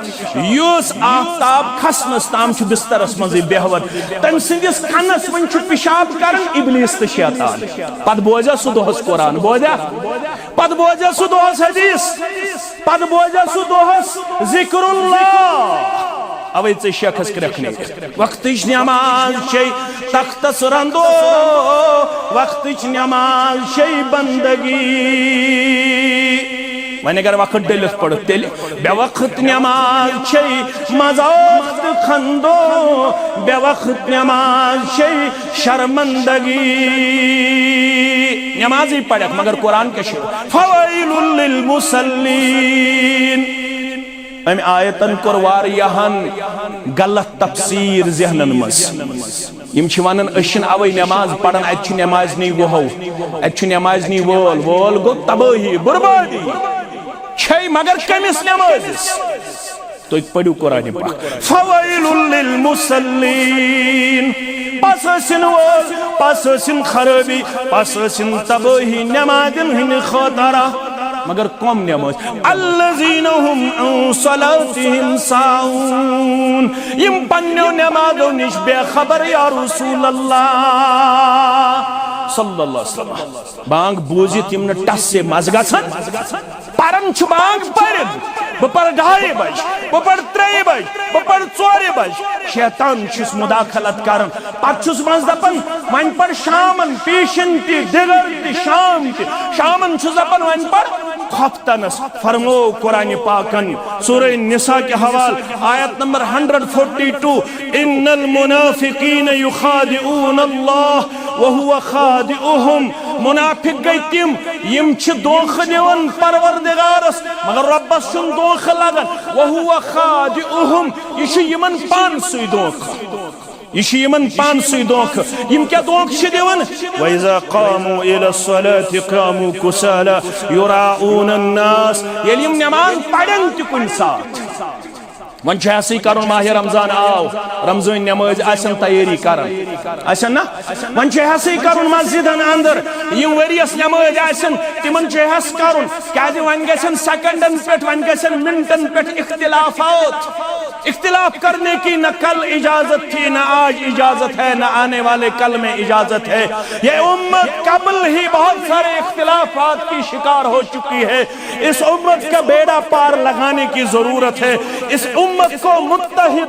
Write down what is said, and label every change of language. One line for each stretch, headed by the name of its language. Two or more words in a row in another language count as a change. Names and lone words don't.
Kashmiri: یس آفتاب کھسنس تام چھ بسترس مزے بیہون تم سندس کنس من چھ پیشاب کرن ابلیس تو شیطان پت بوزا سہ دہس قرآن بوزا پت بوزا سہ دہس حدیث پت بوزا سہ دہس ذکر اللہ اوے ژے شیخس کرکھنے وقتچ نماز چھ تختس رندو وقتچ نماز چھ بندگی وۄنۍ اگر وقت ڈلس پڑھ تیل بے وقت نماز چھ مذاق خندو بے وقت نماز چھ شرمندگی نمازی پڑھک مگر قرآن کے شعر
Arabic: فویل للمصلین
Kashmiri: ام آیتن کور واریاہن غلط تفسیر ذہنن مز یم چھ ونن اشن اوے نماز پڑھن ات چھ نماز نی وہو ات چھ نماز نی وول گو تباہی بربادی چھے مگر کمس نماز تو پڑھو قرآن پاک
Arabic: فویل للمصلین
Kashmiri: پس سن وول پس سن خرابی پس سن تباہی نمازن ہن خطرہ مگر کم نماز
Arabic: الذین هم عن صلاتهم ساہون
Kashmiri: یم پنیو نمازو نش بے خبر یا رسول اللہ
Arabic: صلی اللہ علیہ وسلم
Kashmiri: بانگ بوزت یم نہ ٹس سے مز گژھان پرن چھ بانگ پرد بہ پر 2:30 بج بہ پر 3 بج بہ پر 4 بج شیطان چھس مداخلت کرن پتہ چھس مز دپن ون پر شامن پیشن تی دگر تی شامن چھس دپن ون پر خفتنس فرمو قرآن پاکن سورہ نساء کے حوال آیت نمبر 142
Arabic: ان المنافقین یخادعون اللہ وهو خادعهم
Kashmiri: منافق گئی تم یم چھ دوخ دیون پروردگارس مگر ربس چھن دوخ لگن
Arabic: وهو خادعهم
Kashmiri: یہ چھ یمن پان سوی دوخ یہ یمن پان سوی دوخ یم کیا دوخ چھ دیون
Arabic: وَإِذَا قَامُوا إِلَى الصَّلَاةِ قَامُوا كُسَالَى يُرَاءُونَ النَّاسِ
Kashmiri: یل یم نماز پڑھن تہ کن ساتھ ون چھ ایسے کرن ماہ رمضان آو رمضان نماز آسن تیاری کرن آسن نا ون چھ ایسے کرن مسجدن اندر یم وریس نماز آسن تمن چھ ایس کرن کیازِ ون گژھن سیکنڈن پہ ون گژھن منٹن پہ
Urdu: اختلاف کرنے کی نہ کل اجازت تھی نہ آج اجازت ہے نہ آنے والے کل میں اجازت ہے یہ امت قبل ہی بہت سارے اختلافات کی شکار ہو چکی ہے اس امت کا بیڑا پار لگانے کی ضرورت ہے اس امت کو متحد